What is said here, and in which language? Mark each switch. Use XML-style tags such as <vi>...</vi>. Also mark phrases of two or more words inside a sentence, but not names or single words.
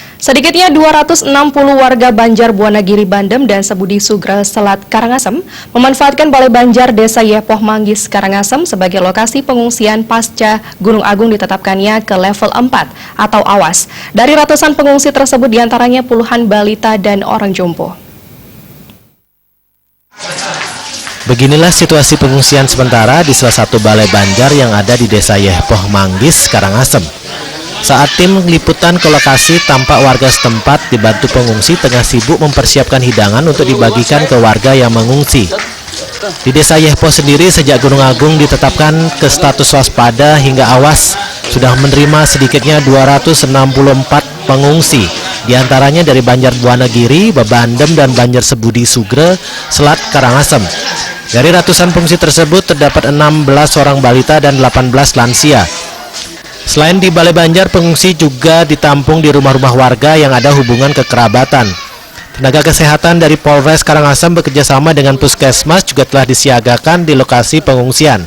<id>Sedikitnya 260 warga Banjar Buanagiri Bandem dan Sebudi Sugro Selat Karangasem memanfaatkan Balai Banjar Desa Yepoh Manggis Karangasem sebagai lokasi pengungsian pasca Gunung Agung ditetapkannya ke level 4 atau awas. Dari ratusan pengungsi tersebut diantaranya puluhan balita dan orang jompo. Beginilah situasi pengungsian sementara di salah satu balai banjar yang ada di Desa Yepoh Manggis Karangasem. Saat tim liputan ke lokasi, tampak warga setempat dibantu pengungsi tengah sibuk mempersiapkan hidangan untuk dibagikan ke warga yang mengungsi. Di Desa Yepoh sendiri sejak Gunung Agung ditetapkan ke status waspada hingga awas, sudah menerima sedikitnya 264 pengungsi, diantaranya dari Banjar Buanagiri, Babandem, dan Banjar Sebudi Sugro Selat Karangasem. Dari ratusan pengungsi tersebut terdapat 16 orang balita dan 18 lansia. Selain di Balai Banjar, pengungsi juga ditampung di rumah-rumah warga yang ada hubungan kekerabatan. Tenaga kesehatan dari Polres Karangasem bekerjasama dengan Puskesmas juga telah disiagakan di lokasi pengungsian.</id>